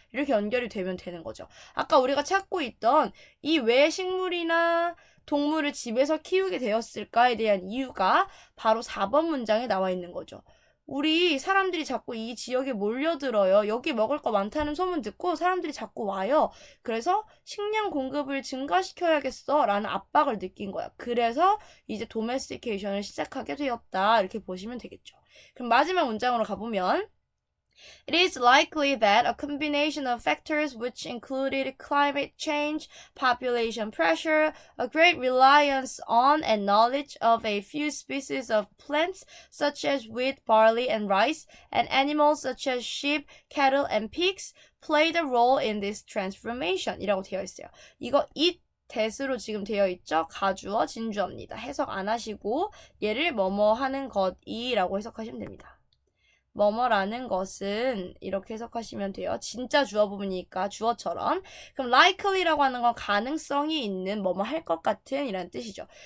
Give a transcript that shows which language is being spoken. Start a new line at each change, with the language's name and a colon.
Korean: 이렇게 연결이 되면 되는 거죠. 아까 우리가 찾고 있던 이 왜 식물이나 동물을 집에서 키우게 되었을까에 대한 이유가 바로 4번 문장에 나와 있는 거죠. 우리 사람들이 자꾸 이 지역에 몰려들어요. 여기 먹을 거 많다는 소문 듣고 사람들이 자꾸 와요. 그래서 식량 공급을 증가시켜야겠어 라는 압박을 느낀 거야. 그래서 이제 도메스티케이션을 시작하게 되었다. 이렇게 보시면 되겠죠. 그럼 마지막 문장으로 가보면
English: It is likely that a combination of factors which included climate change, population pressure, a great reliance on and knowledge of a few species of plants such as wheat, barley, and rice, and animals such as sheep, cattle, and pigs played a role in this transformation
Korean: 이라고 되어 있어요. 이거 it that으로 지금 되어 있죠? 가주어, 진주어입니다. 해석 안 하시고 얘를 뭐뭐 하는 것이라고 해석하시면 됩니다. 뭐뭐라는 것은 이렇게 해석하시면 돼요. 진짜 주어 부분이니까 주어처럼. 그럼 likely라고 하는 건 가능성이 있는 뭐뭐 할 것 같은 이라는 뜻이죠.